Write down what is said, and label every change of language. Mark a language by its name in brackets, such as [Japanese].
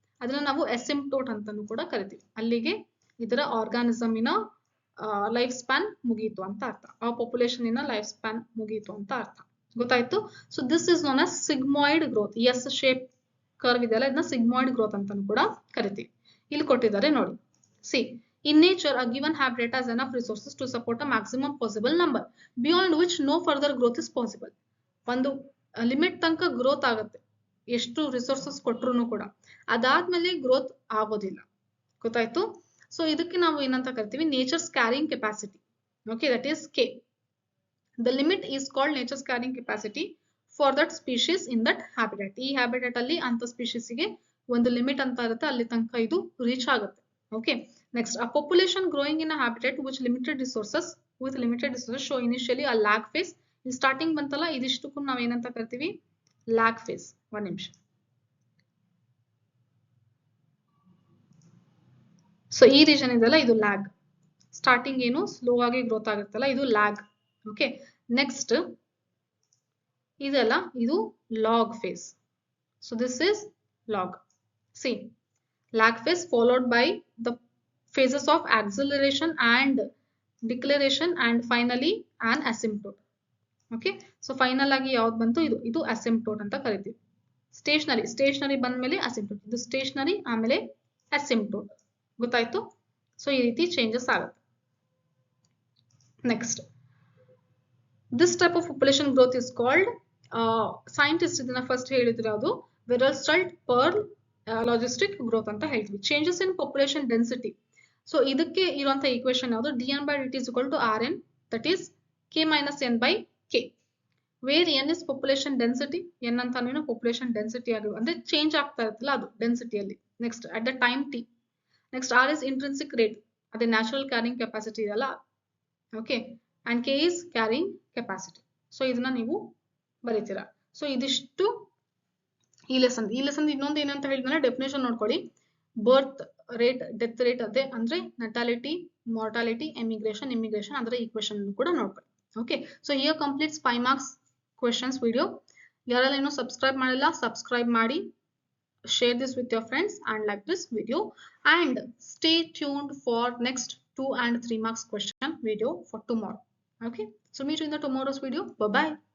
[Kannada] ಅದನ್ನ ನಾವು ಎಸಿಂಪ್ಟೋಟ್ ಅಂತಾನು ಕೂಡ ಕರಿತೀವಿ. ಅಲ್ಲಿಗೆ ಇದರ ಆರ್ಗಾನಿಸಮಿನ ಲೈಫ್ ಸ್ಪ್ಯಾನ್ ಮುಗೀತು ಅಂತ ಅರ್ಥ, ಆ ಪಾಪ್ಯುಲೇಷನ್ ಇನ ಲೈಫ್ ಸ್ಪ್ಯಾನ್ ಮುಗೀತು ಅಂತ ಅರ್ಥ. ಗೊತ್ತಾಯ್ತು? [English] So this is known as sigmoid growth. [Kannada] S shape curve ಇದೆಯಲ್ಲ, ಇದನ್ನ ಸಿಗ್ಮಾಯ್ಡ್ ಗ್ರೋತ್ ಅಂತಾನು ಕೂಡ ಕರಿತೀವಿ. ಇಲ್ಲಿ ಕೊಟ್ಟಿದ್ದಾರೆ ನೋಡಿ. [English] See, in nature a given habitat has enough resources to support a maximum possible number beyond which no further growth is possible. [Kannada] ಒಂದು limit ತನಕ ಗ್ರೋತ್ ಆಗುತ್ತೆ, ಎಷ್ಟು ರಿಸೋರ್ಸಸ್ ಕೊಟ್ರು ಕೂಡ. ಅದಾದ್ಮೇಲೆ ಗ್ರೋತ್ ಆಗೋದಿಲ್ಲ. ಗೊತ್ತಾಯ್ತು? ಸೊ ಇದಕ್ಕೆ ನಾವು ಏನಂತ ಕರಿತೀವಿ? [English] Nature's carrying capacity. Okay, that is K. The limit is called nature's carrying capacity for that species in that habitat. [Kannada] ಈ ಹ್ಯಾಬಿಟೇಟ್ ಅಲ್ಲಿ ಅಂತ ಸ್ಪೀಶೀಸ್ ಗೆ ಒಂದು ಲಿಮಿಟ್ ಅಂತ ಇರುತ್ತೆ, ಅಲ್ಲಿ ತನಕ ಇದು ರೀಚ್ ಆಗುತ್ತೆ. [English] Okay, next, a population growing in a habitat with limited resources show initially a lag phase. [Kannada] ಇಲ್ಲಿ ಸ್ಟಾರ್ಟಿಂಗ್ ಬಂತಲ್ಲ, ಇದಿಷ್ಟಕ್ಕೂ ನಾವು ಏನಂತ ಕರಿತೀವಿ? Lag phase. ಒಂದ್ ನಿಮಿಷ. ಸೊ ಈ ರೀಜನ್ ಇದೆಲ್ಲ ಇದು ಲ್ಯಾಗ್. ಸ್ಟಾರ್ಟಿಂಗ್ ಏನು ಸ್ಲೋ ಆಗಿ ಗ್ರೋತ್ ಆಗುತ್ತಲ್ಲ ಇದು ಲ್ಯಾಗ್. ಓಕೆ, ನೆಕ್ಸ್ಟ್ ಇದೆಲ್ಲ ಇದು log phase. [English] So this is lag. See, lag phase followed by the phases of acceleration and deceleration and finally an asymptote. [Kannada] Okay, so final ಆಗಿ ಯಾವ್ದು ಬಂತು ಇದು ಅಸಿಂಪ್ಟೋಟ್ ಅಂತ ಕರಿತೀವಿ. ಸ್ಟೇಷನರಿ ಬಂದ್ಮೇಲೆ ಅಸಿಂಪ್ಟೋಟ್, ಇದು ಸ್ಟೇಷನರಿ ಆಮೇಲೆ ಅಸಿಂಪ್ಟೋಟ್. ಗೊತ್ತಾಯ್ತು? ಸೊ ಈ ರೀತಿ ಚೇಂಜಸ್ ಆಗುತ್ತೆ. Next, [English] this type of population growth is called, [Kannada] scientist ಇದನ್ನ ಫಸ್ಟ್ ಹೇಳಿದ್ರೆ ಅದು ವೆರಲ್ಸ್ಟಲ್ಟ್ ಪರ್ಲ್ ಲಾಜಿಸ್ಟಿಕ್ ಗ್ರೋತ್ ಅಂತ ಹೇಳ್ತೀವಿ. [English] Changes in population density. [Kannada] So ಇದಕ್ಕೆ ಇರುವಂತಹ ಈಕ್ವೇಶನ್ ಯಾವುದು? [English] dn/dt is equal to rn, that is k minus n by k, where n is population density. [Kannada] n ಅಂತಾನೇನು population density ಆಗಿರುವ ಅಂದ್ರೆ ಚೇಂಜ್ ಆಗ್ತಾ ಇರುತ್ತಲ್ಲ ಅದು ಡೆನ್ಸಿಟಿಯಲ್ಲಿ. Next [English] At the time t. [Kannada] Next [English] r is intrinsic rate, [Kannada] ಅದೇ natural carrying capacity ಇದೆಯಲ್ಲ. Okay, and k is carrying capacity. So ಇದನ್ನ ನೀವು ಬರೀತೀರಾ. So ಇದಿಷ್ಟು ಈ ಲೆಸನ್ ಇನ್ನೊಂದು ಏನಂತ ಹೇಳಿದ್ರೆ ಡೆಫಿನೇಷನ್ ನೋಡ್ಕೊಳ್ಳಿ. ಬರ್ತ್ ರೇಟ್, ಡೆತ್ ರೇಟ್ ಅದೇ ಅಂದ್ರೆ ನಟಾಲಿಟಿ, ಮಾರ್ಟಾಲಿಟಿ, ಇಮಿಗ್ರೇಷನ್ ಅದರ ಈಕ್ವೇಶನ್ ಕೂಡ ನೋಡ್ಕೊಳ್ಳಿ. [English] Okay, so here completes 5 marks questions video. [Kannada] ಯಾರೆಲ್ಲ ಇನ್ನೂ ಸಬ್ಸ್ಕ್ರೈಬ್ ಮಾಡಿಲ್ಲ ಸಬ್ಸ್ಕ್ರೈಬ್ ಮಾಡಿ, [English] share this with your friends and like this video, and stay tuned for next 2 and 3 marks question video for tomorrow. Okay, so meet you in the tomorrow's video. Bye bye.